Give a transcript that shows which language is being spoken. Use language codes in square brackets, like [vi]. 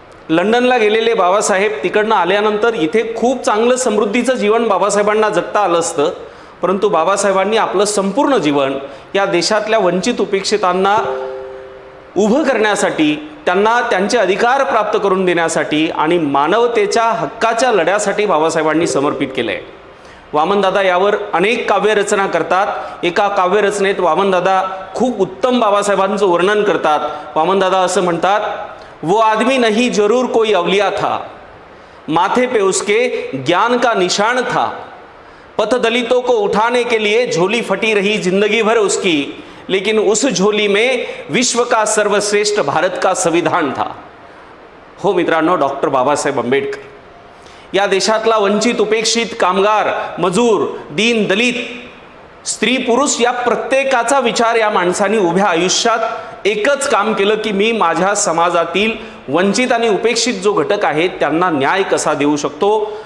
[mr] लंडनला गेलेले बाबासाहेब तिकडनं आल्यानंतर इथे खूप चांगलं समृद्धीचं जीवन बाबासाहेबांना जगता आलं असतं, परंतु बाबासाहेबांनी आपलं संपूर्ण जीवन या देशातल्या वंचित उपेक्षितांना उभं करण्यासाठी, त्यांना त्यांचे अधिकार प्राप्त करून देण्यासाठी आणि मानवतेच्या हक्काच्या लढ्यासाठी बाबासाहेबांनी समर्पित केलं आहे. वामनदादा यावर अनेक काव्यरचना करतात. एका काव्यरचनेत वामनदादा खूप उत्तम बाबासाहेबांचं वर्णन करतात. वामनदादा असं म्हणतात, [hi] वो आदमी नहीं जरूर कोई अवलिया था, माथे पे उसके ज्ञान का निशान था, पथ दलितों को उठाने के लिए झोली फटी रही जिंदगी भर उसकी, लेकिन उस झोली में विश्व का सर्वश्रेष्ठ भारत का संविधान था. [mr] हो मित्रांनो, डॉक्टर बाबासाहेब आंबेडकर या देशातला वंचित उपेक्षित, कामगार, मजूर, दीन दलित, स्त्री पुरुष या प्रत्येकाचा विचार या माणसांनी उभ्या आयुष्यात एकच काम केलं की मी माझ्या समाजातील वंचित आणि उपेक्षित जो घटक आहे त्यांना न्याय कसा देऊ शकतो.